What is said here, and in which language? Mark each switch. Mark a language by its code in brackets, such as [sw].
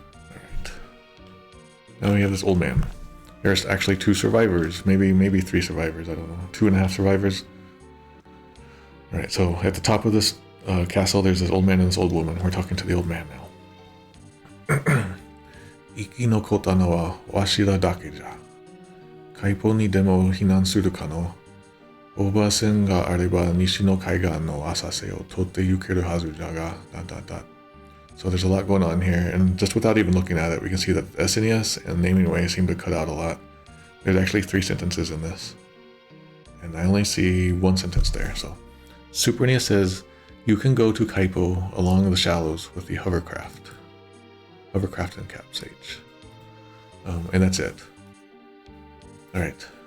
[en] Alright. Now we have this old man. There's actually 2 survivors. Maybe 3 survivors. I don't know. 2.5 survivors. Alright, so at the top of this castle, there's this old man and this old woman. We're talking to the old man now. [ja] 生き残ったのはわしらだけじゃ。海堡にでも避難するかの。オーバー船があれば西の海岸の浅瀬を取って行けるはずじゃが。 [en] So there's a lot going on here, and just without even looking at it, we can see that the SNES and naming way seem to cut out a lot. There's actually 3 sentences in this, and I only see 1 sentence there. So, Super NES says, you can go to Kaipo along the shallows with the hovercraft and caps H. And that's it. Alright.